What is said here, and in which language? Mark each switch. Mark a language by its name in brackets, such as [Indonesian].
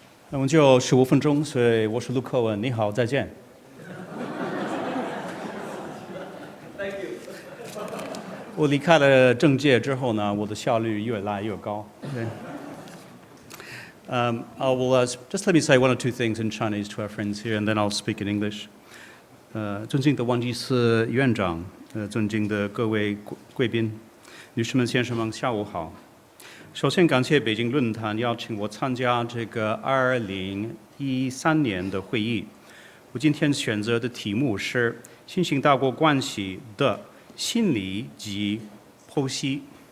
[Chinese] 我们就15分钟，所以我是陆克文，你好，再见。 [English] Thank you. [Chinese] 我离开了政界之后呢，我的效率越来越高。 [English] I will just let me say one or two things in Chinese to our friends here, and then I'll speak in English. [Chinese] 尊敬的王济思院长，尊敬的各位贵宾，女士们、先生们，下午好。首先感谢北京论坛邀请我参加这个2013年的会议。我今天选择的题目是新型大国关系的心理及剖析。